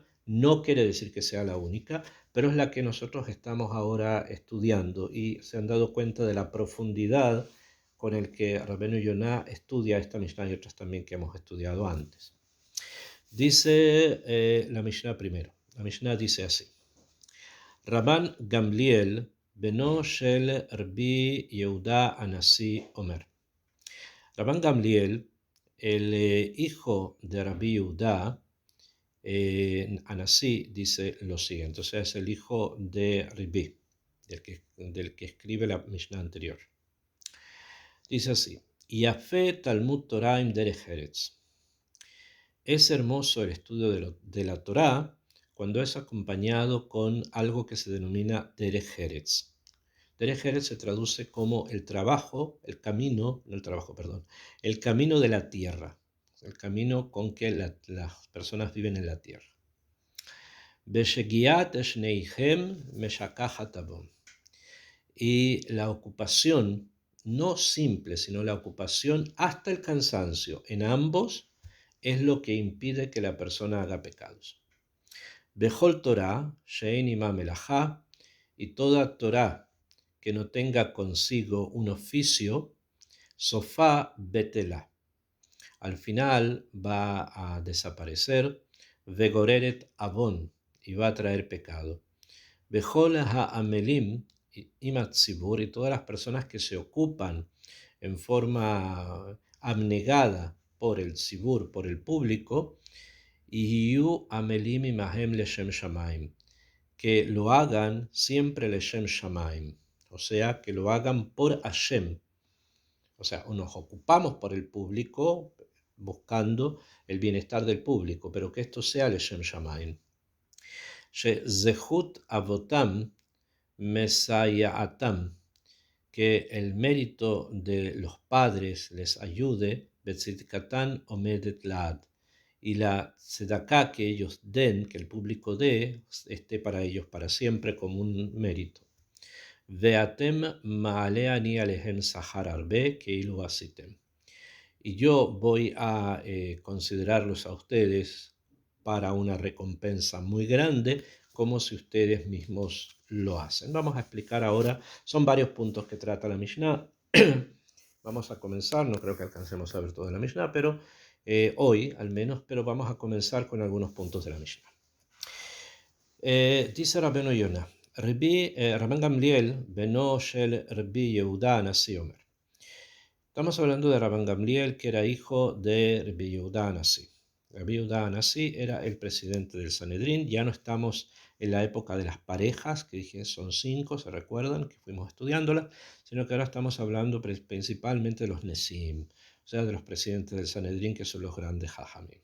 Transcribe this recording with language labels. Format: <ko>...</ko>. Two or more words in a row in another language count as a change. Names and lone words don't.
<es>No quiere decir que sea la única, pero es la que nosotros estamos ahora estudiando y se han dado cuenta de la profundidad con el que Rabbeinu Yonah estudia esta Mishnah y otras también que hemos estudiado antes. Dice la Mishnah primero. La Mishnah dice así.</es> <he>רבן גמליאל בנו של רבי יהודה הנשיא אומר.</he> <es>Rabban Gamliel, el hijo de Rabbi Yehuda, Anasi, dice lo siguiente, o sea, es el hijo de Rabbi, del que escribe la Mishnah anterior. Dice así,</es> <he>יפה תלמוד תורה עם דרך ארץ.</he> <es>Es hermoso el estudio de la Torah cuando es acompañado con algo que se denomina</es> <he>דרך ארץ. דרך ארץ</he> <es>se traduce como el trabajo, el camino, no el trabajo, perdón, el camino de la tierra, el camino con que las personas viven en la tierra. Y la ocupación, no simple, sino la ocupación hasta el cansancio en ambos, es lo que impide que la persona haga pecados.</es> <he>וכל תורה שאין עמה מלאכה,</he> <es>y toda Torah que no tenga consigo un oficio,</es> <he>סופה בטלה,</he> <es>al final va a desaparecer,</es> <he>וגוררת עוון,</he> <es>y va a traer pecado.</es> <he>וכל העמלים עם הציבור,</he> <es>y todas las personas que se ocupan en forma abnegada por el tzibur, por el público, y</es> <he>יהיו עמלים עמהם לשם שמים,</he> <es>que lo hagan siempre</es> <he>לשם שמים,</he> <es>o sea, que lo hagan por Hashem. O sea, nos ocupamos por el público buscando el bienestar del público, pero que esto sea</es> <he>לשם שמים. שזכות אבותם מסייעתם,</he> <es>que el mérito de los padres les ayude,</es> <he>וצדקתם עומדת לעד,</he> <es>y la tzedakah que ellos den, que el público dé, esté para ellos para siempre como un mérito.</es> <he>ואתם מעלה אני עליכם שכר הרבה כאילו עשיתם.</he> <es>Y yo voy a considerarlos a ustedes para una recompensa muy grande, como si ustedes mismos lo hacen. Vamos a explicar ahora, son varios puntos que trata la Mishnah. Vamos a comenzar, no creo que alcancemos a ver toda la Mishnah, pero hoy al menos, pero vamos a comenzar con algunos puntos de la Mishnah. Dice Rabbeinu Yonah,</es> <he>רבן גמליאל בנו של רבי יהודה הנשיא אומר.</he> <es>Estamos hablando de Rabban Gamliel, que era hijo de Rabbi Yehuda Anasi. Rabbi Yehuda Anasi era el presidente del Sanedrín. Ya no estamos en la época de las parejas, que dije son 5, se recuerdan, que fuimos estudiándolas, sino que ahora estamos hablando principalmente de los Nesim, o sea, de los presidentes del Sanedrín, que son los grandes Jajamim.</es>